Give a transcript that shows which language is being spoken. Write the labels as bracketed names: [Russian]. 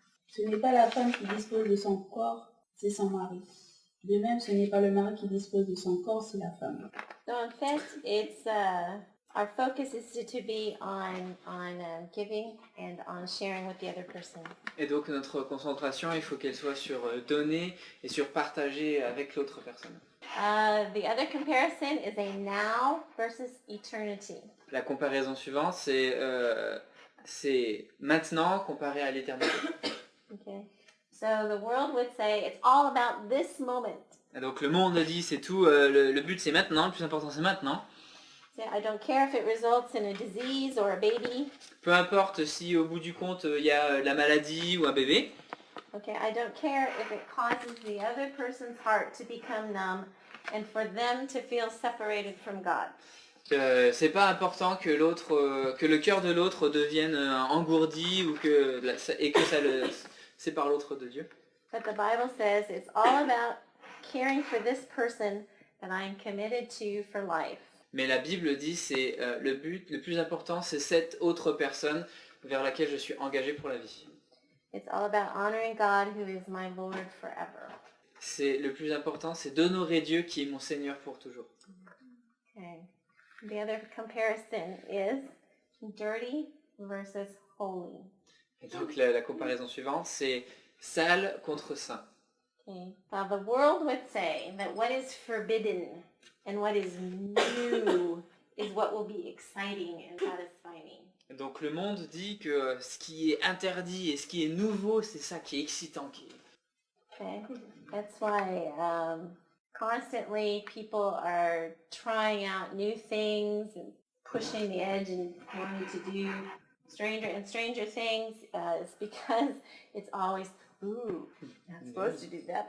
[French] Ce n'est pas la femme qui dispose de son corps, c'est son mari. De même, ce n'est pas le mari qui dispose de son corps, c'est la femme. [English] So in fact, it's our focus is to be on giving and on sharing with the other person. [French] Et donc notre concentration, il faut qu'elle soit sur donner et sur partager avec l'autre personne. [English] The other comparison is a now versus eternity. [French] La comparaison suivante, c'est maintenant comparé à l'éternité. [English] Okay. So the world would say it's all about this moment. [French] Et donc le monde dit c'est tout, le but c'est maintenant, le plus important c'est maintenant. [English] So I don't care if it results in a disease or a baby. [French] Peu importe si au bout du compte il y a la maladie ou un bébé. [English] Okay, I don't care if it causes the other person's heart to become numb and for them to feel separated from God. [French] C'est pas important que le cœur de l'autre devienne engourdi ou que ça le sépare l'autre de Dieu. [English] But the Bible says it's all about caring for this person that I am committed to for life. [French] Mais la Bible dit c'est le but, le plus important, c'est cette autre personne vers laquelle je suis engagé pour la vie. [English] It's all about honoring God who is my Lord forever. [French] C'est le plus important, c'est d'honorer Dieu qui est mon Seigneur pour toujours. [English] Okay. The other comparison is dirty versus holy. [French] Et donc la comparaison suivante, c'est sale contre saint. [English] Okay. Now the world would say that what is forbidden and what is new is what will be exciting and satisfying. [French] Donc le monde dit que ce qui est interdit et ce qui est nouveau, c'est ça qui est excitant. [English] Okay, that's why constantly people are trying out new things and pushing the edge and wanting to do stranger things. It's because it's always, ooh, not supposed to do that.